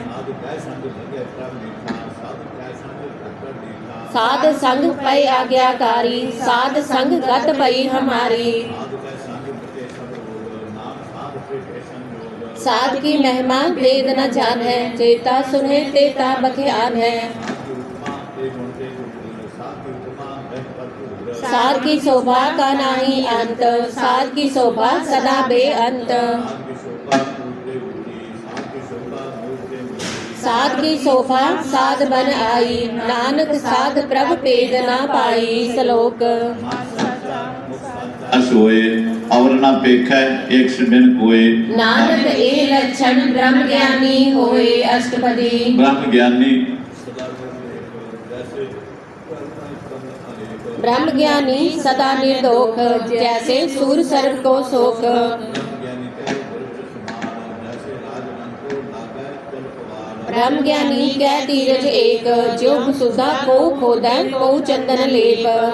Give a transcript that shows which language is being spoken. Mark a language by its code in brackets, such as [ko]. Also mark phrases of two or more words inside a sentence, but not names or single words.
[hi] साध संग पै आज्ञाकारी साध संग गत पई हमारी साध की महिमा वेद न जान है चेता सुने तेता बख्यान है साध की शोभा का नाही अंत साध की शोभा सदा बेअंत साध की शोभा साध बन आई, नानक साध प्रभ पेद ना पाई। श्लोक। असोए अवर न पेखै एक बिन कोय, नानक ए लक्षण ब्रह्म ज्ञानी होए। अष्टपदी। ब्रह्म ज्ञानी ब्रह्म ज्ञानी सदा निर्दोख, जैसे सूर सर्प को सोख। ब्रह्म ज्ञानी कै तीरथ एक, जो सुधा को खोदै को चंदन लेप।